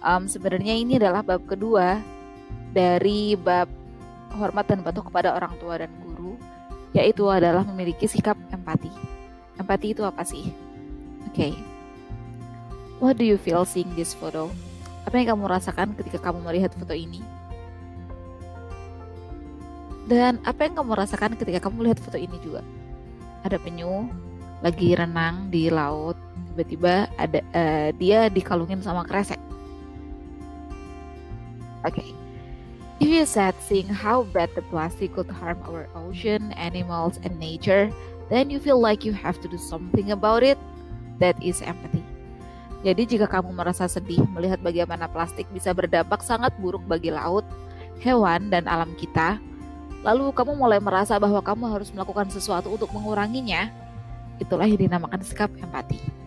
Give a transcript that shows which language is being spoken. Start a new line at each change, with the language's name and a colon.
Indonesian: Sebenarnya ini adalah bab kedua dari bab hormat dan patuh kepada orang tua dan guru, yaitu adalah memiliki sikap empati. Empati itu apa sih? Oke.
English: What do you feel seeing this photo?
Indonesian: Apa yang kamu rasakan ketika kamu melihat foto ini? Dan apa yang kamu rasakan ketika kamu melihat foto ini juga? Ada penyu lagi renang di laut, tiba-tiba ada dia dikalungin sama kresek. Oke.
English: If you said seeing how bad the plastic could harm our ocean, animals, and nature, then you feel like you have to do something about it. That is empathy.
Indonesian: Jadi jika kamu merasa sedih melihat bagaimana plastik bisa berdampak sangat buruk bagi laut, hewan, dan alam kita, lalu kamu mulai merasa bahwa kamu harus melakukan sesuatu untuk menguranginya, itulah yang dinamakan sikap empati.